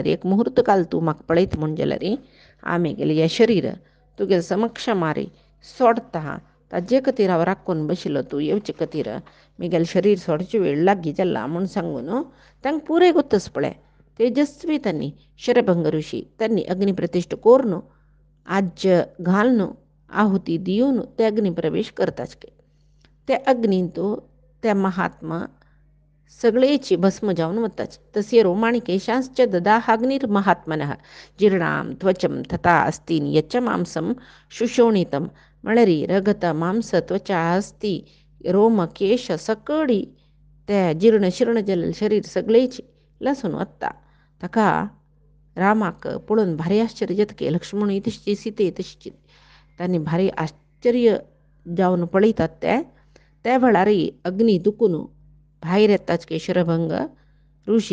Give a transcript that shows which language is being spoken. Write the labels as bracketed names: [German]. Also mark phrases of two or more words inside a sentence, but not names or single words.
[Konkani] एक मुहूर्त काल तूं म्हाका पळयत म्हूण जाल्यार आमी गेलें हें शरीर तुगे समक्ष मारी सोडता ताजे खातीर हांव राखून बशिल्लो तूं येवचे खातीर म्हगेलें शरीर सोडची वेळ लागीं जाला म्हूण सांगून तांकां पुरे गोतस पळय तेजस्वी तांणी शरभंग ऋषी तांणी अग्नी प्रतिश्ठ कोरून आज्य घालून आहुती दिवन ते अग्नी प्रवेश करताच ते अग्नींत ते महात्मा सगळेची भस्म जावन वताच [Sanskrit] तस्य रोमाणिकेशांश्च ददाहाग्निर्महात्मनः जीर्णां त्वचं तथा अस्तीन यच्च मांसं शुशोणितं [Konkani] म्हळ्यार रगत मांस त्वचा अस्ती रोम केश सकळी ते जीर्ण शिर्ण जल शरीर सगळेची लसून वता ताका रामाक पळोवन भारी आश्चर्य जातके लक्ष्मण तशी सीते तशी तांणी भारी आश्चर्य जावन पळयतात ते वेळार अग्नी दुखून भायर येताच शरभंग ऋषी